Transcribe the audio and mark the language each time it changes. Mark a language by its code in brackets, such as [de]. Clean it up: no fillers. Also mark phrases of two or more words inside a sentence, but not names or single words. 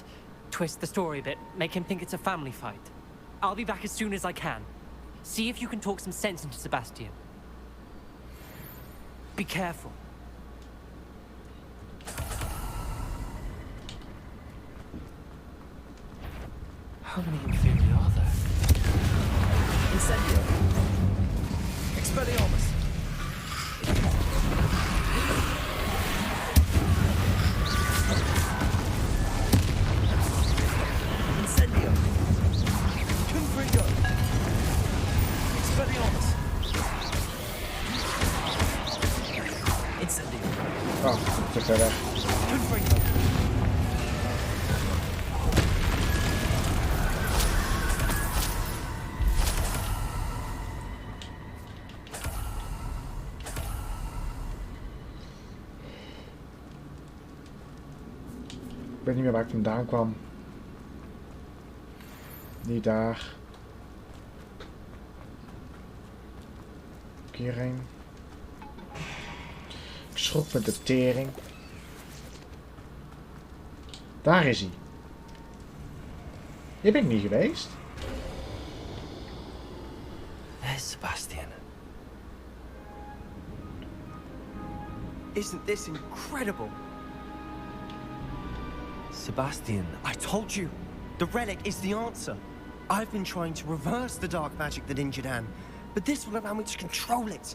[en] Twist the story a bit, make him think it's a family fight. I'll be back as soon as I can. See if you can talk some sense into Sebastian. Be careful. How many inferi are there? Incendio. Expelliarmus. Incendio. Confringo. Expelliarmus. Incendio. [nl] Oh, te ver weg. Confringo. Ik weet niet meer waar ik vandaan kwam. Niet daar. Hierheen. Ik schrok met de tering. Daar is hij. Hier ben ik niet geweest. [en] There's Sebastian. Isn't this incredible? Sebastian. I told you, the relic is the answer. I've been trying to reverse the dark magic that injured Anne, but this will allow me to control it.